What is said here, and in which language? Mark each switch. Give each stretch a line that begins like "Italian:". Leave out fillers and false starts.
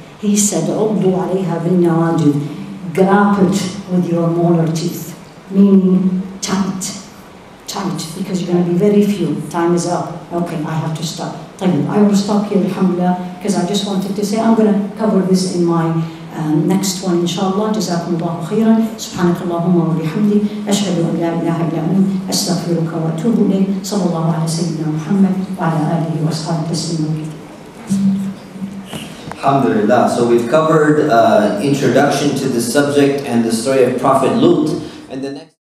English: He said,
Arabic: "Uddu alayha bin nawajid,"
English: grab it with your molar teeth, meaning tight, because you're going to be very few. Time is up. Okay, I have to stop. I will stop here, alhamdulillah, because I just wanted to say I'm going to cover this in my next one, inshallah.
Arabic: جزاكم الله خيرا. سبحانك اللهم وبحمدك أشهد أن لا إله إلا أنت أستغفرك وأتوب إليك. صلى الله على سيدنا محمد وعلى آله وأصحابه تسليما كثيرا. Alhamdulillah.
English: So we've covered introduction to the subject and the story of Prophet Lut. And the next